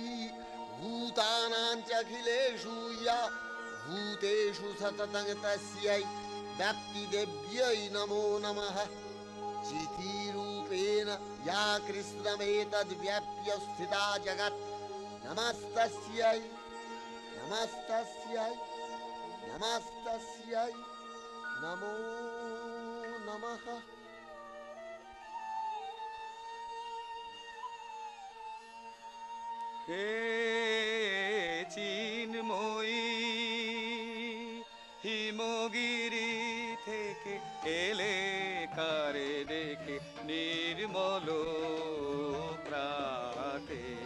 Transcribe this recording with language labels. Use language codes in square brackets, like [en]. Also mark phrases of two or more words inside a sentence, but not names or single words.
[sa] भूतानां च अखिलेषु या भूतेषु सततं तस्यै व्यक्तिदेव्यै नमो नमः चितिरूपेण या कृष्णमेतद्व्याप्य स्थिता जगत् नमस्तस्यै नमस्तस्यै नमस्तस्यै नमो नमः [bn] হে চিন্ময়ী হিমগিরি থেকে এলে কারে দেখে নির্মল প্রাতে